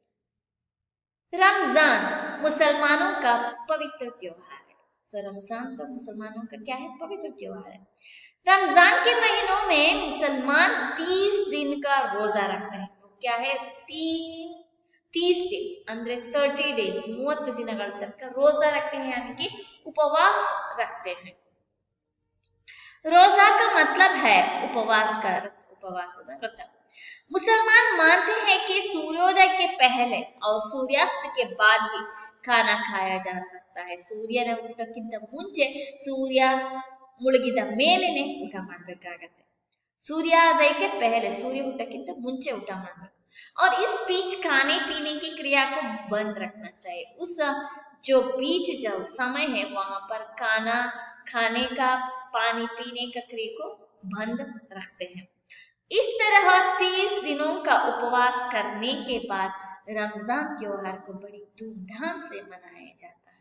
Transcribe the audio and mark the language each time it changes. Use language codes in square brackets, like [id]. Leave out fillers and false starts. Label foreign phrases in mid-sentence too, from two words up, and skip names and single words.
[hi] रमजान मुसलमानों का पवित्र त्योहार है। सो रमजान तो मुसलमानों का क्या है? पवित्र त्योहार है। रमजान के महीनों में मुसलमान 30 दिन का रोजा रखते हैं। तो क्या है? 30 दिन [kn] ಅಂದ್ರೆ 30 days 30 ದಿನಗಳ ತನಕ [hi] रोजा रखते हैं, यानी कि उपवास रखते हैं। रोजा का मतलब है उपवास व्रत। मुसलमान मानते हैं कि सूर्योदय के पहले और सूर्यास्त के बाद ही खाना खाया जा सकता है। [kn] सूर्यನ ಹುಟ್ಟಕ್ಕಿಂತ ಮುಂಚೆ, सूर्य ಮುಳುಗಿದ ಮೇಲೆನೆ ಊಟ ಮಾಡಬೇಕಾಗತ್ತೆ। [hi] सूर्योदय के पहले, [kn] सूर्य ಹುಟ್ಟಕ್ಕಿಂತ ಮುಂಚೆ ಊಟ ಮಾಡಬೇಕು। [hi] और इस बीच खाने पीने की क्रिया को बंद रखना चाहिए। उस जो बीच जो समय है वहां पर खाना खाने का, पानी पीने का क्रिया को बंद रखते हैं। इस तरह 30 दिनों का उपवास करने के बाद रमजान त्योहार को बड़ी धूमधाम से मनाया जाता है।